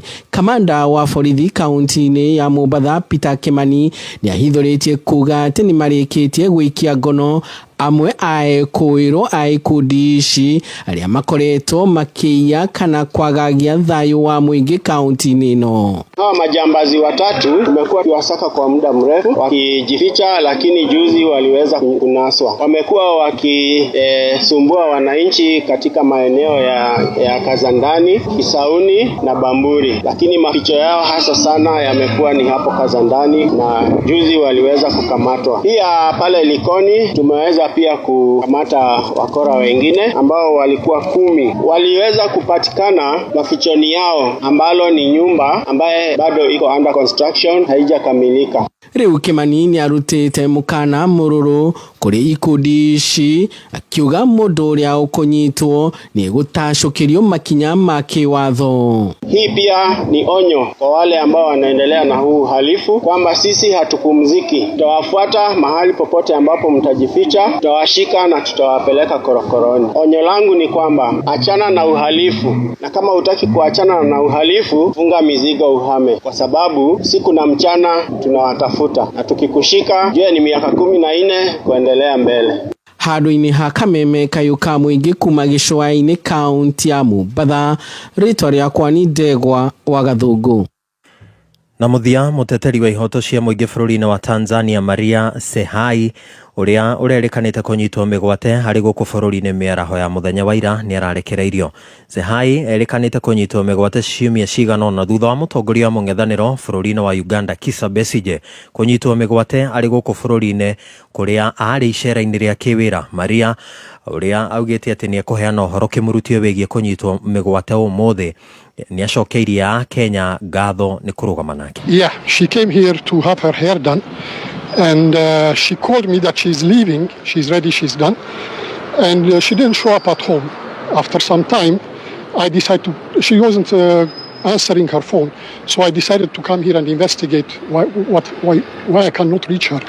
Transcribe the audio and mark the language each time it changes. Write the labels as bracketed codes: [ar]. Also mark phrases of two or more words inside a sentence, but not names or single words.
[ki] Kamanda wa borithi kaunti-ini ya Mombasa Peter Kimani ni ahithuritie kuga ati ni marikitie gwikia ngono amwe aekuirwo aikundi ici aria makoretwo makiia kana kwagagia thayu wa muingi kaunti-ini ino. [sw] Hawa majambazi watatu tumekuwa tuwasaka kwa muda mrefu wakijificha, lakini juzi waliweza kunaswa. Wamekuwa wakisumbua wananchi katika maeneo ya Kazandani, Kisauni na Bamburi, lakini maficho yao hasa sana yamekuwa ni hapo Kazandani na juzi waliweza kukamatwa. Pia pale Likoni tumeweza pia kukamata wakora wengine ambao walikuwa 10. Waliweza kupatikana mafichoni yao ambalo ni nyumba ambaye bado iko [en] under construction, [sw] haijakamilika. [ki] Riu Kimani ni arutite mukana mururu kuri ikundi ici akiuga mundu uria ukunyitwo ni gutashukirio makinya ma kiwatho. [sw] Hii pia ni onyo kwa wale ambao wanaendelea na huu uhalifu kwamba sisi hatupumziki. Tutawafuata mahali popote ambapo mtajificha, tutawashika na tutawapeleka korokoroni. Onyo langu ni kwamba achana na uhalifu, na kama hutaki kuachana na uhalifu, funga mizigo uhame, kwa sababu siku na mchana tunawatafuta, na tukikushika jua ni miaka 14 kuendelea mbele. [ki] Handu-ini ha Kameme Kayuka muingi kuma gicua-ini kaunti ya Mombasa, ritwa riakwa ni Ndegwa wa Gathungu. Na muthia muteteri wa ihoto cia muingi bururi-ini wa Tanzania Maria Sehai uria urerikanite kunyitwo migwate hari guku bururi-ini miaraho ya muthenya wa ira ni ararekereirio. Sehai erikanite kunyitwo migwate ciumia cigana na thutha wa mutongoria wa mung'ethaniro bururi-ini wa Uganda Kizza Besigye kunyitwo migwate ari guku bururi-ini kuria ari icera-ini ria kiwira. Maria uria augite ati ni ekuheana uhoro kimurutio wigie kunyitwo migwate umuthi ni acokeirie Kenya ngatho ni kurugama nake. [en] Yeah, she came here to have her hair done and she called me that she's leaving, she's ready, she's done, and she didn't show up at home. After some time I decided she wasn't answering her phone, so I decided to come here and investigate why I cannot reach her.